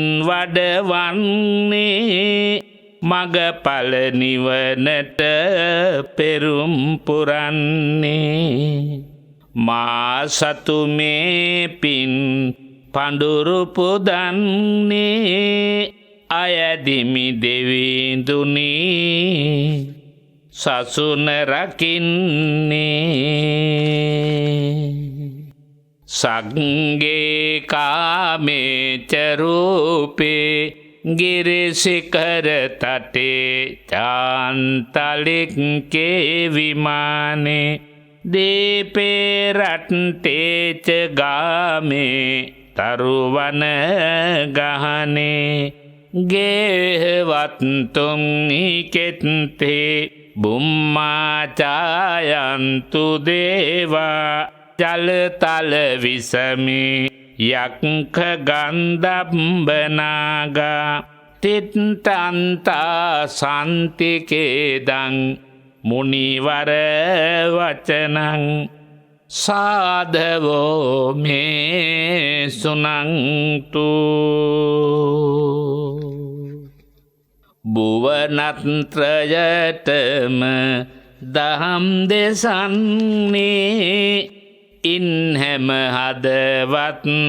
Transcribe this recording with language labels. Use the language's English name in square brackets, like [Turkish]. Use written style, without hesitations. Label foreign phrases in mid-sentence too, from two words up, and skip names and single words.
[Sinhala] වඩවන්නේ මගඵල නිවනට පෙරුම් පුරන්නේ මා සතු මේ පින් පඳුරු පුදන්නේ අයදිමි දෙවිඳුනි සසුන රකින්නේ [Pali] සග්ගේ කාමේච රූපේ ගිරිසිකර තටේ චාන්තලික්කේ විමානේ දීපේ රට්ටේච ගාමේ තරුවන ගහනේ ගේහවත්තුම් නිකෙත්තේ බුම්මාචායන්තු දේවා ජලතල විසමි යක්ඛ ගන්ධබ්බනාගා තිත්තන්තා සන්තිකේදං මුනිවර වචනං සාධවෝ මේ සුනන්තු [Sinhala] භුවනත්‍රයටම දහම් දෙසන්නේ ඉන් හැම හදවත්